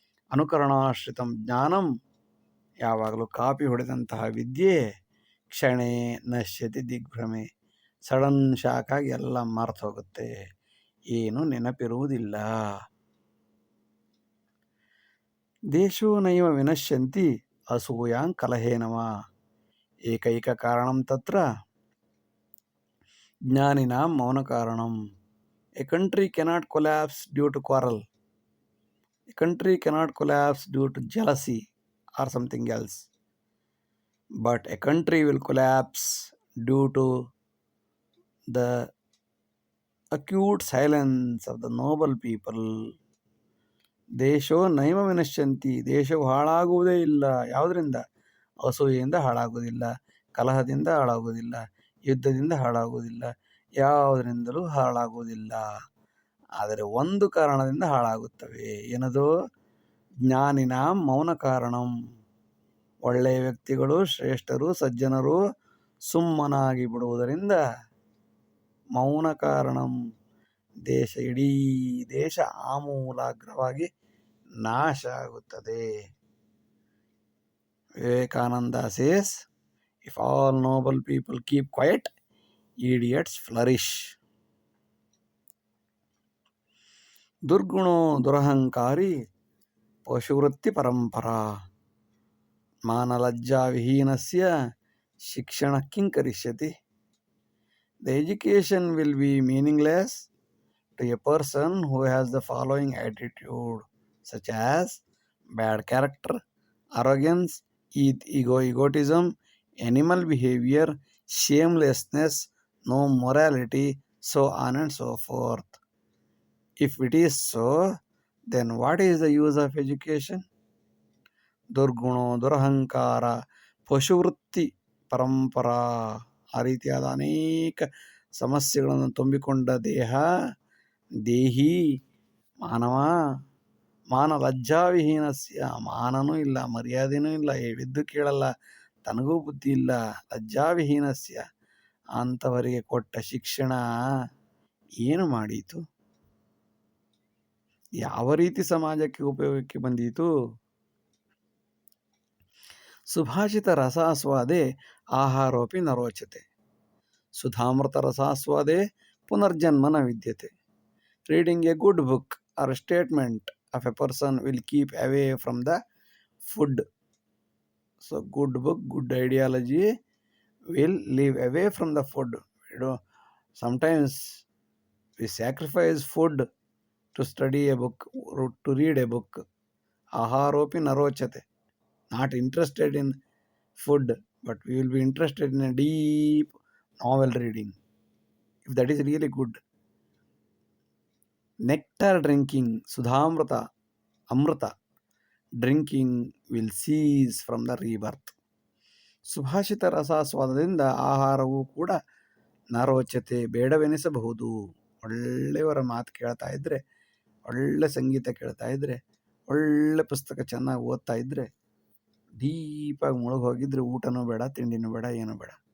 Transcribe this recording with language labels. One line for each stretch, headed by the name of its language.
Sanskrit: ಅನುಕರಣಾಶ್ರಿತಂ ಜ್ಞಾನಂ,
Kannada: ಯಾವಾಗಲೂ ಕಾಪಿ ಹೊಡೆದಂತಹ ವಿದ್ಯೆ
Sanskrit: ಕ್ಷಣೇ ನಶ್ಯತಿ ದಿಗ್ಭ್ರಮೆ,
English: sudden shock
Kannada: ಆಗಿ ಎಲ್ಲ ಮರ್ತು ಹೋಗುತ್ತೆ, ಏನು ನೆನಪಿರುವುದಿಲ್ಲ.
Sanskrit: ದೇಶೋ ನೈವ ವಿನಶ್ಯಂತಿ ಅಸೂಯಾಂ ಕಲಹೇನವ, ಏಕೈಕ ಕಾರಣಂ ತತ್ರ ಜ್ಞಾನಿನಾಂ ಮೌನ ಕಾರಣಂ.
English: A country cannot collapse due to quarrel, a country cannot collapse due to jealousy or something else, but a country will collapse due to the acute silence of the noble people.
Sanskrit: ದೇಶೋ ನೈವ ವಿನಶ್ಯಂತಿ,
Kannada: ದೇಶವು ಹಾಳಾಗುವುದೇ ಇಲ್ಲ. ಯಾವುದರಿಂದ? ಅಸೂಯೆಯಿಂದ ಹಾಳಾಗುವುದಿಲ್ಲ, ಕಲಹದಿಂದ ಹಾಳಾಗುವುದಿಲ್ಲ, ಯುದ್ಧದಿಂದ ಹಾಳಾಗುವುದಿಲ್ಲ, ಯಾವುದರಿಂದಲೂ ಹಾಳಾಗುವುದಿಲ್ಲ. ಆದರೆ ಒಂದು ಕಾರಣದಿಂದ ಹಾಳಾಗುತ್ತವೆ. ಏನದು?
Sanskrit: ಜ್ಞಾನಿನಾಂ ಮೌನ ಕಾರಣಂ.
Kannada: ಒಳ್ಳೆಯ ವ್ಯಕ್ತಿಗಳು, ಶ್ರೇಷ್ಠರು, ಸಜ್ಜನರು ಸುಮ್ಮನಾಗಿ ಬಿಡುವುದರಿಂದ
Sanskrit: ಮೌನ ಕಾರಣಂ,
Kannada: ದೇಶ, ಇಡೀ ದೇಶ ಆಮೂಲಾಗ್ರವಾಗಿ ನಾಶ ಆಗುತ್ತದೆ.
English: Vivekananda says, if all noble people keep quiet, idiots flourish.
Sanskrit: ದುರ್ಗುಣೋ ದುರಹಂಕಾರಿ ಪಶುವೃತ್ತಿ ಪರಂಪರಾ, ಮಾನಲಜ್ಜಾ ವಿಹೀನಸ್ಯ ಶಿಕ್ಷಣ ಕಿಂ ಕರಿಷ್ಯತಿ.
English: The education will be meaningless to a person who has the following attitude, such as bad character, arrogance, egotism, animal behavior, shamelessness, no morality, so on and so forth. If it is so, then what is the use of education?
Sanskrit: ದುರ್ಗುಣೋ ದುರಹಂಕಾರ ಪಶುವೃತ್ತಿ ಪರಂಪರಾ,
Kannada: ಆ ರೀತಿಯಾದ ಅನೇಕ ಸಮಸ್ಯೆಗಳನ್ನು ತುಂಬಿಕೊಂಡ ದೇಹಿ ಮಾನವ, ಮಾನಲಜ್ಜಾವಿಹೀನಸ್ಯ, ಮಾನನೂ ಇಲ್ಲ, ಮರ್ಯಾದೆನೂ ಇಲ್ಲ, ಹೇಳಿದ್ದು ಕೇಳಲ್ಲ, ತನಗೂ ಬುದ್ಧಿ ಇಲ್ಲ, ಲಜ್ಜಾವಿಹೀನಸ್ಯ, ಅಂಥವರಿಗೆ ಕೊಟ್ಟ ಶಿಕ್ಷಣ ಏನು ಮಾಡೀತು? ಯಾವ ರೀತಿ ಸಮಾಜಕ್ಕೆ ಉಪಯೋಗಕ್ಕೆ ಬಂದೀತು?
Sanskrit: ಸುಭಾಷಿತ ರಸಾಸ್ವಾದೆ ಆಹಾರೋಪಿ ನ ರೋಚತೆ, ಸುಧಾಮೃತ ರಸಾಸ್ವಾದೆ ಪುನರ್ಜನ್ಮ ನ ವಿದ್ಯತೆ.
English: Reading a good book or statement of a person will keep away from the food. So good book, good ideology will live away from the food. Sometimes we sacrifice food to study a book, to read a book.
Sanskrit: Aharopi narochate,
English: not interested in food, but we will be interested in a deep novel reading, if that is really good. Nectar drinking, sudhamrita, amrita drinking will cease from the rebirth.
Kannada: ಸುಭಾಷಿತ ರಸಾಸ್ವಾದದಿಂದ ಆಹಾರವೂ ಕೂಡ ನರೋಚತೆ, ಬೇಡವೆನಿಸಬಹುದು. ಒಳ್ಳೆಯವರ ಮಾತು ಕೇಳ್ತಾ ಇದ್ದರೆ, ಒಳ್ಳೆ ಸಂಗೀತ ಕೇಳ್ತಾ ಇದ್ದರೆ, ಒಳ್ಳೆ ಪುಸ್ತಕ ಚೆನ್ನಾಗಿ ಓದ್ತಾ ಇದ್ದರೆ, ಡೀಪಾಗಿ ಮುಳುಗೋಗಿದ್ರೆ ಊಟನೂ ಬೇಡ, ತಿಂಡಿನೂ ಬೇಡ, ಏನೂ ಬೇಡ.